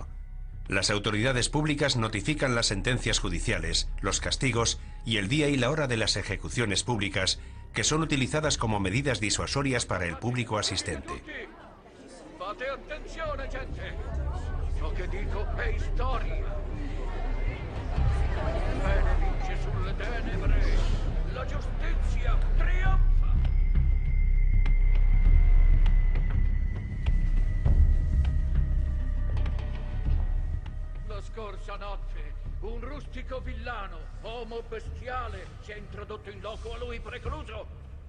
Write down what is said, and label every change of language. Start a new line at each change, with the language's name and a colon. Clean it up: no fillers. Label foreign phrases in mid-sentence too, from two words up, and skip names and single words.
Spanish: Las autoridades públicas notifican las sentencias judiciales, los castigos y el día y la hora de las ejecuciones públicas, que son utilizadas como medidas disuasorias para el público asistente.
Italian: Fate attenzione, gente! Ciò che dico è storia. Il bene vince sulle tenebre. La giustizia trionfa. La scorsa notte un rustico villano, uomo bestiale, si è introdotto in loco a lui precluso.